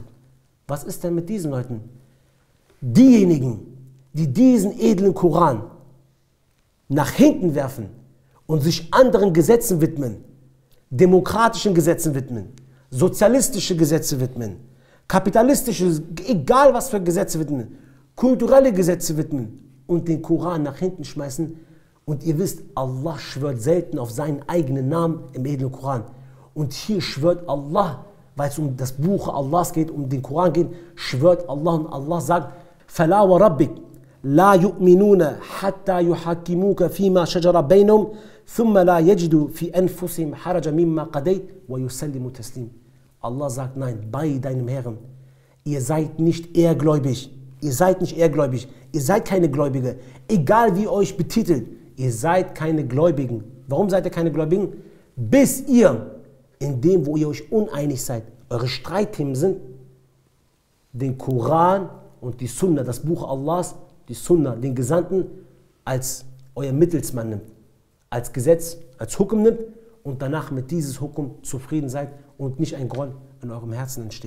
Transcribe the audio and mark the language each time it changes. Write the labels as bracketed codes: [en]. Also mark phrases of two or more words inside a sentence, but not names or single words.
[de] Was ist denn mit diesen Leuten? Diejenigen, die diesen edlen Koran nach hinten werfen und sich anderen Gesetzen widmen, demokratischen Gesetzen widmen, sozialistische Gesetze widmen, kapitalistische, egal was für Gesetze widmen, kulturelle Gesetze widmen und den Koran nach hinten schmeißen. Und ihr wisst, Allah schwört selten auf seinen eigenen Namen im edlen Koran. Und hier schwört Allah, weil es um das Buch Allahs geht, um den Koran geht, schwört Allah und Allah sagt: [ar] فَلَا وَرَبِّكَ لَا يُؤْمِنُونَ حَتَّى يُحَكِّمُوكَ فِيمَا شَجَرَ بَيْنَهُمْ ثُمَّ لَا يَجِدُوا فِي أَنفُسِهِمْ حَرَجًا مِمَّا قَضَيْتَ وَيُسَلِّمُوا تَسْلِيمًا. [de] Allah sagt: Nein, bei deinem Herrn, ihr seid nicht ehrgläubig. Ihr seid nicht ehrgläubig. Ihr seid keine Gläubige. Egal wie ihr euch betitelt, ihr seid keine Gläubigen. Warum seid ihr keine Gläubigen? Bis ihr in dem, wo ihr euch uneinig seid, eure Streitthemen sind, den Koran und die Sunna, das Buch Allahs, die Sunna, den Gesandten, als euer Mittelsmann nimmt, als Gesetz, als Hukum nimmt und danach mit dieses Hukum zufrieden seid und nicht ein Groll in eurem Herzen entsteht.